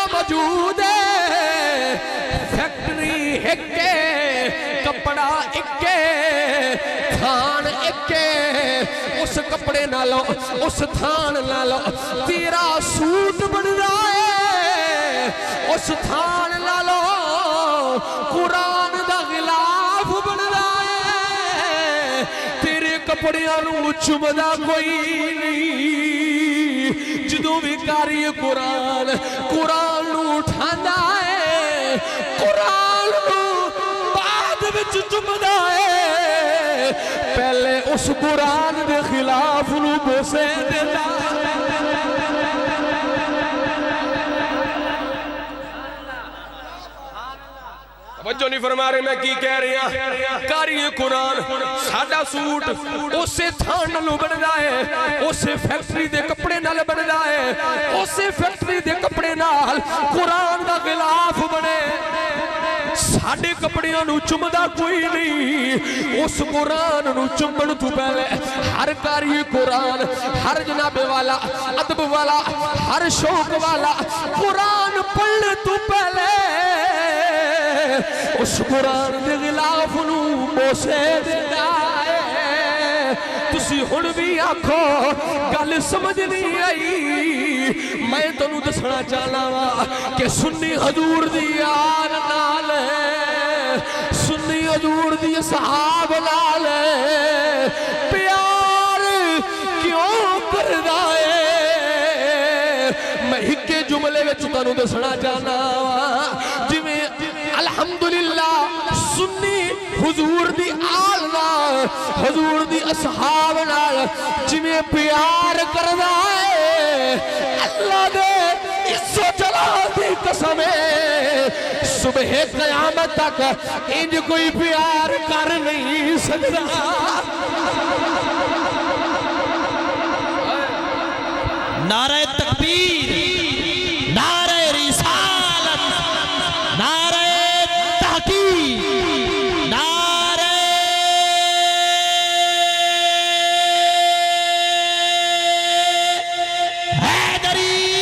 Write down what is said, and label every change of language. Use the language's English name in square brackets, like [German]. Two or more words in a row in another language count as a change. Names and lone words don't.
[Punjabi] موجود ہے فیکٹری ایک کپڑا ایک تھان ایک اس کپڑے نالو اس تھان نالو تیرا سوٹ بن رہا ہے اس تھان نالو قرآن دا غلاف بن رہا ہے تیرے کپڑیاں نو چمدا کوئی نہیں جدوں بھی کاری قرآن نو اٹھاندا ہے قرآن نو بعد وچ چمدا ہے پہلے اس قرآن دے خلاف نو بوسے دیندا توجہ نہیں فرما رہے میں کی کہہ رہے ہیں کاری قرآن ساڈا سوٹ اسے تھان نالوں بن رہا ہے اسے فیکٹری دے کپڑے نال بن رہا ہے اسے فیکٹری دے کپڑے نال قرآن دا غلاف بنے ساڈے کپڑیاں نو چمدا کوئی نہیں اس قرآن نو چمن تو پہلے ہر کاری قرآن ہر جناب والا ادب والا ہر شوق والا قرآن پڑھنے تو پہلے اس قرآن دے غلاف نو بوسے دیتا ہے تسی ہن بھی آکھو گل سمجھ نہیں آئی میں تنوں دسنا چاہنا وا کہ سنی حضور دی آل نال سنی حضور دی صحاب نال پیار کیوں کردا ہے میں ہکے جملے وچ تانوں دسنا چاہنا وا جویں الحمدللہ سنی حضور دی آل نال حضور دی اصحاب نال جویں پیار کردا ہے اللہ دے عزت جلال دی قسم ہے صبح قیامت تک انج کوئی پیار کر نہیں سکتا نعرہ تکبیر نعرہ رسالت نعرہ تحقیق نعرہ حیدری